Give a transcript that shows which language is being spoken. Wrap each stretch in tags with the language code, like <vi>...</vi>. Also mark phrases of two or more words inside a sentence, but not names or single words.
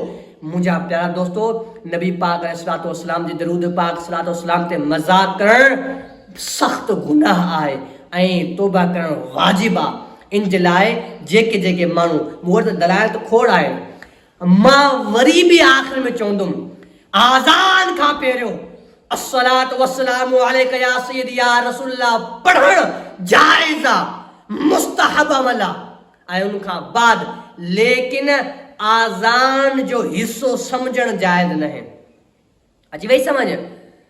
<sd>मुंहिंजा प्यारा दोस्तो, नबी पाक</sd> <ar>عليه الصلاة والسلام</ar> <sd>जी दरूद पाक सलातो सलाम ते मज़ाक करणु सख़्तु गुनाह आहे ऐं तौबा करणु वाजिब आहे। इन जे लाइ जेके माण्हू, मूं वटि दलाइल त खोड़ आहे, मां वरी बि आख़िर में चवंदुमि, आज़ान खां पहिरियों</sd> <ar>الصلاة والسلام عليك يا سيدي يا رسول الله</ar> <sd>पढ़णु जाइज़ आहे, मुस्तहब अमल आहे। ऐं उनखां बाद लेकिन आज़ान जो हिस्सो सम्झणु जाइज़ न आहे। अची वई समझ?</sd>